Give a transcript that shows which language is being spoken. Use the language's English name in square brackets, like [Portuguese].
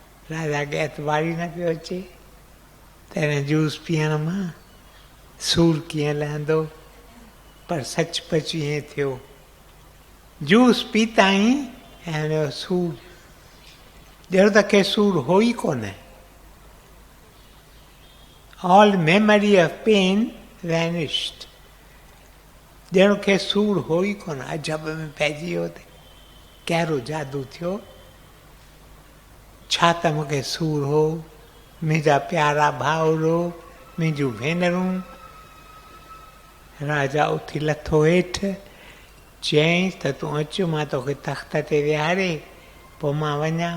[Sindhi] राजा खे एतवारी न पियो अचे त हिन जूस पीअण मां सूरु कीअं लहंदो, पर सचपच ईअं थियो। जूस पीताई ऐं हुनजो सूरु, ॼणो त के सूरु हो ई कोन। [English] All memory of pain vanished. [Sindhi] ॼण खे सूर हो ई कोन, अजब में पइजी वियो त कहिड़ो जादू थियो। छा त मूंखे सूर हो, मुंहिंजा प्यारा भाउरो, मुंहिंजूं भेनरूं। राजा उथी लथो हेठि, चयईंसि त तूं अचु, मां तोखे तख़्त ते विहारे पोइ मां वञा।